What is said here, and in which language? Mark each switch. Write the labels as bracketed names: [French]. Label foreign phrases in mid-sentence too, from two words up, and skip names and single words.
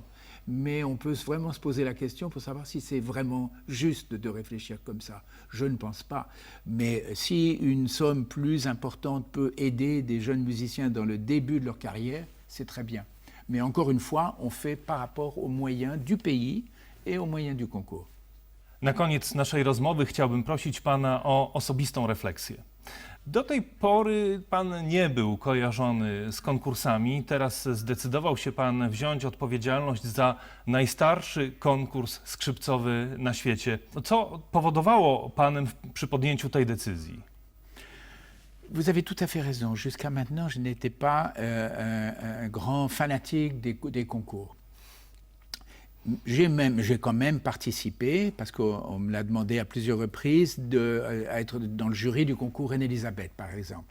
[French] Mais on peut vraiment se poser la question pour savoir si c'est vraiment juste de réfléchir comme ça. Je ne pense pas. Mais si une somme plus importante peut aider des jeunes musiciens dans le début de leur carrière, c'est très bien. Mais encore une fois, on fait par rapport aux moyens du pays et aux moyens du concours. [Polish] Na koniec naszej rozmowy chciałbym prosić Pana o osobistą refleksję. Do tej pory Pan nie był kojarzony z konkursami. Teraz zdecydował się Pan wziąć odpowiedzialność za najstarszy konkurs skrzypcowy na świecie. Co powodowało Panem przy podjęciu tej decyzji? [French] Vous avez tout à fait raison. Jusqu'à maintenant, je n'étais pas un grand fanatique des concours. J'ai quand même participé, parce qu'on me l'a demandé à plusieurs reprises, à être dans le jury du concours Reine-Élisabeth, par exemple.